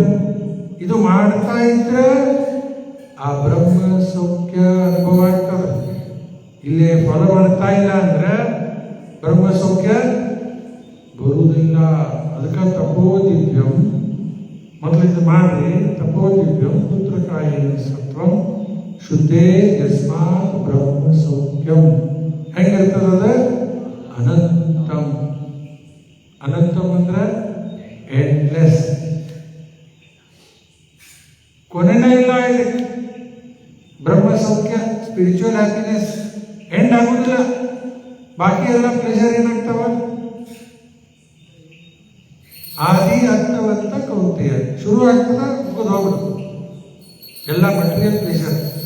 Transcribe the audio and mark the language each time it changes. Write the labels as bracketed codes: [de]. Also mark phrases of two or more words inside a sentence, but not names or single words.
[kn] ಇದು ಮಾಡ್ತಾ ಇದ್ರೆ ಆ ಬ್ರಹ್ಮ ಸೌಖ್ಯ ಅನುಭವ ಆಗ್ತದೆ. ಇಲ್ಲಿ ಫಲ ಮಾಡ್ತಾ ಇಲ್ಲ ಅಂದ್ರೆ ಬ್ರಹ್ಮ ಸೌಖ್ಯ ಬರುವುದಿಲ್ಲ. ಅದಕ್ಕೆ [sa] ತಪೋ ದಿವ್ಯಂ [kn] ಮೊದಲು ಇದು ಮಾಡ್ರಿ. [sa] ತಪೋ ದಿವ್ಯಂ ಪುತ್ರಕಾಯ ಸತ್ವಂ ಶುದ್ಧೇ ಯಸ್ಮಾತ್ ಬ್ರಹ್ಮ ಸೌಖ್ಯಂ. [kn] ಹೆಂಗಿರ್ತದ? ಅನಂತಂ. ಅನಂತಂ ಅಂದ್ರೆ ಎಂಡ್ಲೆಸ್, ಕೊನೆನೇ ಇಲ್ಲ ಇದಕ್ಕೆ. ಬ್ರಹ್ಮ ಸೌಖ್ಯ, [en] spiritual happiness end [kn] ಆಗುದಿಲ್ಲ. ಬಾಕಿ ಎಲ್ಲ ಪ್ಲೆಜರ್ ಏನಾಗ್ತಾವ? [sa] ಆದಿ ಅರ್ಥವಂತ ಕೌಂತೆಯ [kn] ಶುರು ಆಗ್ತದ, ಮುಗಿದು ಹೋಗ್ಬಿಡುತ್ತೆ ಎಲ್ಲ [en] material pleasure.